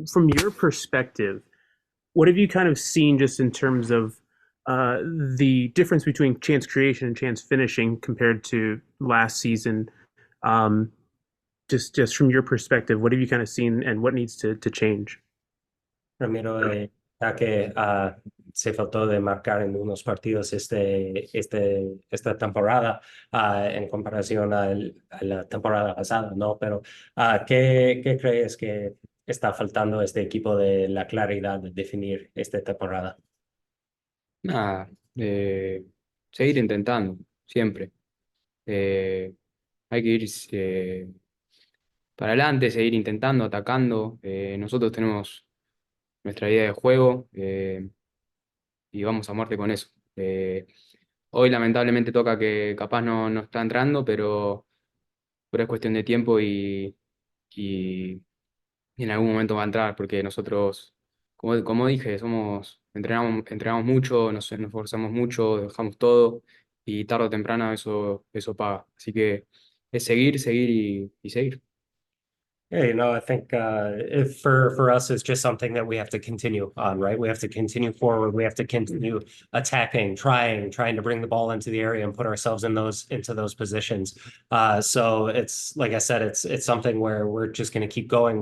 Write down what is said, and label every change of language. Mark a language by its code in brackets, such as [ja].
[en] From your perspective, what have you kind of seen just in terms of the difference between chance creation and chance finishing compared to last season? Just from your perspective, what have you kind of seen and what needs to change? [es] Ramiro, ya que se faltó de marcar en unos partidos esta temporada, en comparación a la temporada pasada, ¿no? Pero ¿qué crees que está faltando a este equipo de la claridad de definir esta temporada? Nada, seguir intentando, siempre. Hay que ir para adelante, seguir intentando, atacando. Nosotros tenemos nuestra idea de juego, y vamos a muerte con eso. Hoy lamentablemente toca que capaz no está entrando, pero es cuestión de tiempo y en algún momento va a entrar, porque nosotros, como dije, entrenamos mucho, nos esforzamos mucho, dejamos todo y tarde o temprano eso paga. Así que es seguir y seguir. [en] Yeah, I think if for us, it's just something that we have to continue on, right? We have to continue forward. We have to continue attacking, trying to bring the ball into the area and put ourselves into those positions. So it's like I said, it's something where we're just going to keep going.